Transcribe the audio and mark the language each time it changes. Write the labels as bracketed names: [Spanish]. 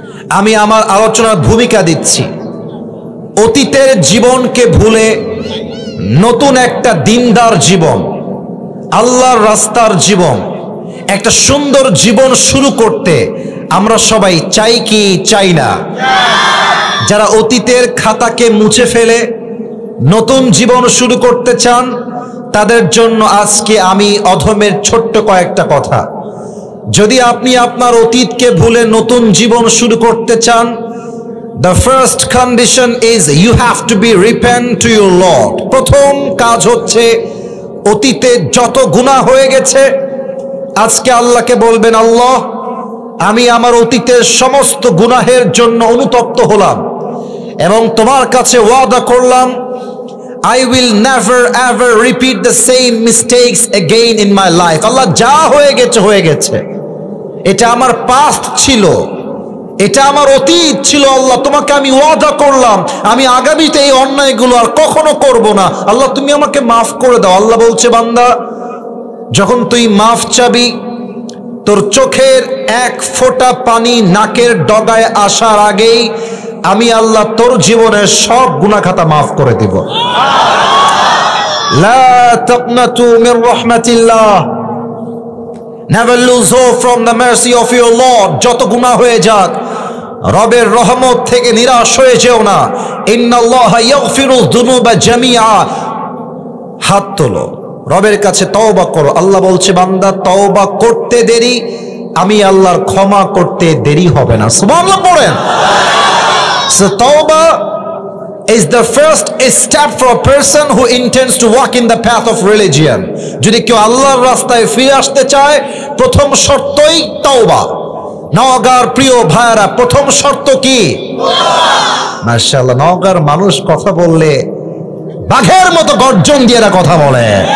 [Bangla] আমি আমার আলোচনার ভূমিকা দিচ্ছি। অতীতের জীবনকে ভুলে নতুন একটা দিনদার জীবন, আল্লাহর রাস্তার জীবন, একটা সুন্দর জীবন শুরু করতে আমরা সবাই চাই কি চাই না? যারা অতীতের খাতাকে মুছে ফেলে নতুন জীবন শুরু করতে চান, তাদের জন্য আজকে আমি অধমের ছোট্ট কয়েকটা কথা। যদি আপনি আপনার অতীতকে ভুলে নতুন জীবন শুরু করতে চান, [English] the first condition is you have to be repent to your Lord. [Bangla] প্রথম কাজ হচ্ছে অতীতে যত গুনাহ হয়ে গেছে আজকে আল্লাহকে বলবেন, আল্লাহ আমি আমার অতীতের সমস্ত গুনাহের জন্য অনুতপ্ত হলাম এবং তোমার কাছে ওয়াদা করলাম [English] I will never ever repeat the same mistakes again in my life. [Bangla] আল্লাহ যা হয়ে গেছে হয়ে গেছে, এটা আমার পাস্ট ছিল, এটা আমার অতীত ছিল। আল্লাহ তোমাকে আমি ওয়াদা করলাম আমি আগামীতে এই অন্যায়গুলো আর কখনো করব না। আল্লাহ তুমি আমাকে মাফ করে দাও। আল্লাহ বলছে, বান্দা যখন তুই মাফ চাবি, তোর চোখের এক ফোঁটা পানি নাকের ডগায় আসার আগেই আমি আল্লাহ তোর জীবনের সব গুনাহ খাতা মাফ করে দিব। [Arabic] লা তাকনাতু মির রাহমাতিল্লাহ, [English] never lose hope from the mercy of your Lord. [Bangla] যত গুনাহ হয়ে যাক রবের রহমত থেকে নিরাশ হয়ে যেও না। [Arabic] ইন্নাল্লাহা ইয়াগফিরু যুনুবা জামিআ, [Bangla] হাত তোলো রবের কাছে তওবা করো। আল্লাহ বলছে, বান্দা তওবা করতে দেরি, আমি আল্লাহর ক্ষমা করতে দেরি হবে না। সুবহানাল্লাহ পড়েন। [English] So tawbah is the first step for a person who intends to walk in the path of religion. [Bangla] যদি কেউ আল্লাহর রাস্তায় ফিরে আসতে চায়, প্রথম শর্তই তওবা। নওগাঁর প্রিয় ভাইরা, প্রথম শর্ত কি? মাশাআল্লাহ, নওগাঁর মানুষ কথা বললে বাঘের মতো গর্জন দিয়ে এরা কথা বলে।